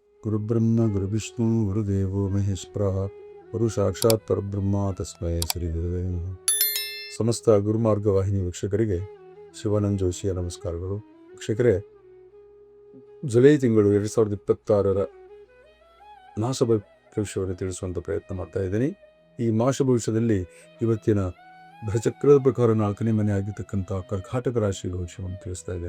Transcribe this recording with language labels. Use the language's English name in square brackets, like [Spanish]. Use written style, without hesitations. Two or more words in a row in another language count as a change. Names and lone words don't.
[Sanskrit] ಗುರುಬ್ರಹ್ಮ ಗುರುವಿಷ್ಣು ಗುರುದೇವೋ ಮಹೇಶ್ವರಃ ಗುರು ಸಾಕ್ಷಾತ್ ಪರಬ್ರಹ್ಮ ತಸ್ಮೈ ಶ್ರೀ ಗುರುವೇ ನಮಃ. [Kannada] ಸಮಸ್ತ ಗುರುಮಾರ್ಗ ವಾಹಿನಿ ವೀಕ್ಷಕರಿಗೆ ಶಿವಾನಂದ ಜೋಶಿಯ ನಮಸ್ಕಾರಗಳು. ವೀಕ್ಷಕರೇ, ಜುಲೈ ತಿಂಗಳು 2026 ಮಾಸ ಭವಿಷ್ಯವನ್ನು ತಿಳಿಸುವಂಥ ಪ್ರಯತ್ನ ಮಾಡ್ತಾ ಇದ್ದೀನಿ. ಈ ಮಾಸ ಭವಿಷ್ಯದಲ್ಲಿ ಇವತ್ತಿನ ಭರಚಕ್ರದ ಪ್ರಕಾರ 4ನೇ ಮನೆ ಆಗಿರ್ತಕ್ಕಂಥ ಕರ್ಕಾಟಕ ರಾಶಿ ಭವಿಷ್ಯವನ್ನು ತಿಳಿಸ್ತಾ ಇದ್ದೀನಿ.